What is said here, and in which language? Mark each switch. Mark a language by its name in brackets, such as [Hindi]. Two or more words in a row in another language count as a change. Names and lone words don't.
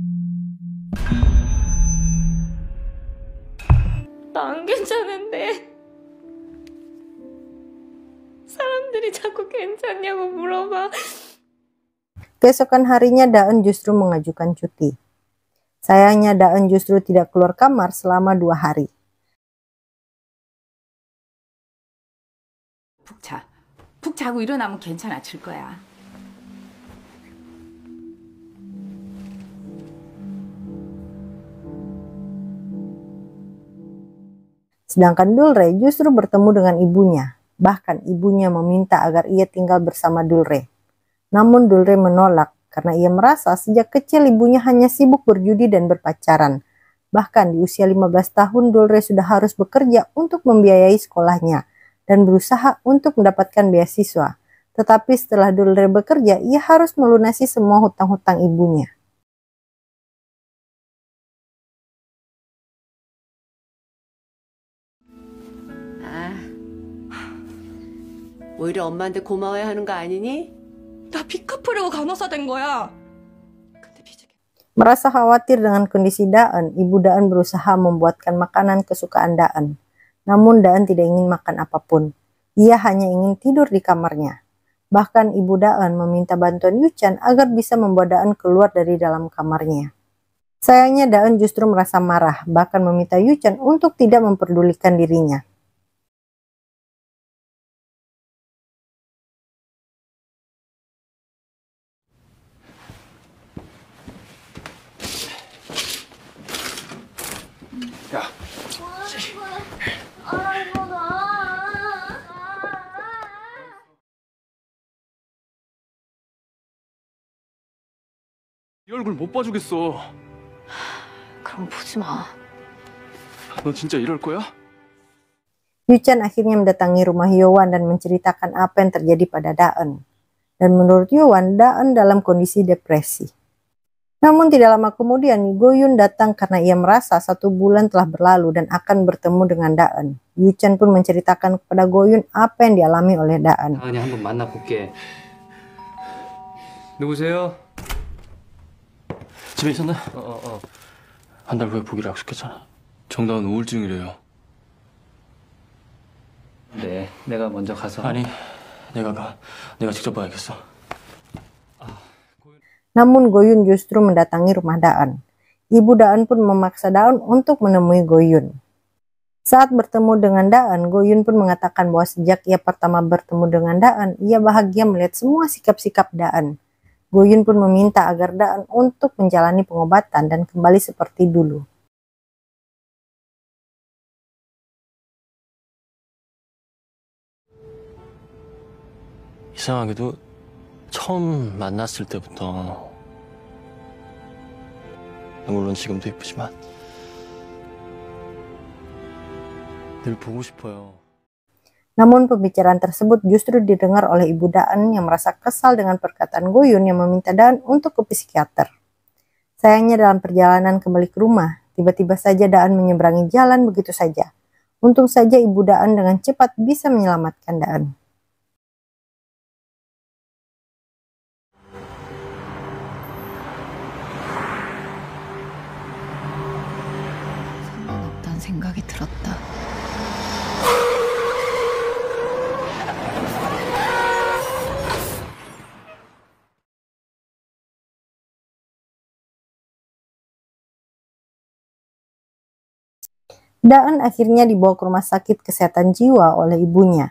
[Korean] 나 안 괜찮은데. 사람들이 자꾸 괜찮냐고 물어봐. [Indonesian] Keesokan harinya Daen justru mengajukan cuti. Sayangnya Daen justru tidak keluar kamar selama 2 hari. [Korean] 푹 자고 일어나면 괜찮아질 거야. [Indonesian] Sedangkan Dulre justru bertemu dengan ibunya. Bahkan ibunya meminta agar ia tinggal bersama Dulre. Namun Dulre menolak karena ia merasa sejak kecil ibunya hanya sibuk berjudi dan berpacaran. Bahkan di usia 15 tahun Dulre sudah harus bekerja untuk membiayai sekolahnya dan berusaha untuk mendapatkan beasiswa. Tetapi setelah Dulre bekerja, ia harus melunasi semua hutang-hutang ibunya. [Korean] 오히려 엄마한테 고마워야 하는 거 아니니? 나 빚 갚으려고 간호사 된 거야. [Indonesian] Merasa khawatir dengan kondisi Daen, ibu Daen berusaha membuatkan makanan kesukaan Daen. Namun Daen tidak ingin makan apapun. Ia hanya ingin tidur di kamarnya. Bahkan ibu Daen meminta bantuan Yuchan agar bisa membawa Daen keluar dari dalam kamarnya. Sayangnya Daen justru merasa marah, bahkan meminta Yuchan untuk tidak memperdulikan dirinya. [Korean] 야. 네 얼굴 못 봐주겠어. 그럼 보지 마. 너 진짜 이럴 거야? [Indonesian] Yuchan akhirnya mendatangi rumah Yowan dan menceritakan apa yang terjadi pada Daen. Dan menurut Yowan, Daen dalam kondisi depresi. Namun tidak lama kemudian, Goyun datang karena ia merasa 1 bulan telah berlalu dan akan bertemu dengan Daen. Yuchan pun menceritakan kepada Goyun apa yang dialami oleh Daen. [Korean] 다은이 한번 만나볼게. 누구세요? 집에 있었나? 한 달 후에 보기로 약속했잖아. 정다은 우울증이래요. 네, 내가 먼저 가서. 아니, 내가 직접 봐야겠어. [Indonesian] Namun Goyun justru mendatangi rumah Daen. Ibu Daen pun memaksa Daen untuk menemui Goyun. Saat bertemu dengan Daen, Goyun pun mengatakan bahwa sejak ia pertama bertemu dengan Daen, ia bahagia melihat semua sikap-sikap Daen. Goyun pun meminta agar Daen untuk menjalani pengobatan dan kembali seperti dulu. [Korean] 이상하게도 처음 만났을 때부터 물론 지금도 예쁘지만 늘 보고 싶어요. [Indonesian] Namun pembicaraan tersebut justru didengar oleh ibu Daen yang merasa kesal dengan perkataan Goyun yang meminta Daen untuk ke psikiater. Sayangnya dalam perjalanan kembali ke rumah, tiba-tiba saja Daen menyeberangi jalan begitu saja. Untung saja ibu Daen dengan cepat bisa menyelamatkan Daen. [Korean] 상관없다는 생각이 들었다. [Indonesian] Daen akhirnya dibawa ke rumah sakit kesehatan jiwa oleh ibunya.